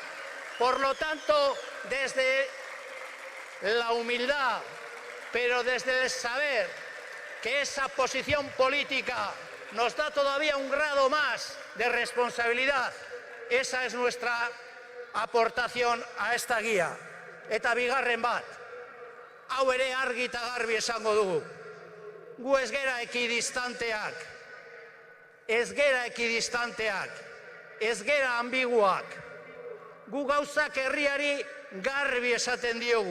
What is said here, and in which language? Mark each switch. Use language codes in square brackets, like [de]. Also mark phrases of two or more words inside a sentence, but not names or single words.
[es] Por lo tanto, desde la humildad, pero desde el saber que esa posición política nos da todavía un grado más de responsabilidad, esa es nuestra aportación a esta guía. [eu] Eta bigarren bat, hau ere argi eta garbi esango dugu. Gu ez gera ekidistanteak, ez gera ambiguak. Gu gauzak herriari garbi esaten diogu.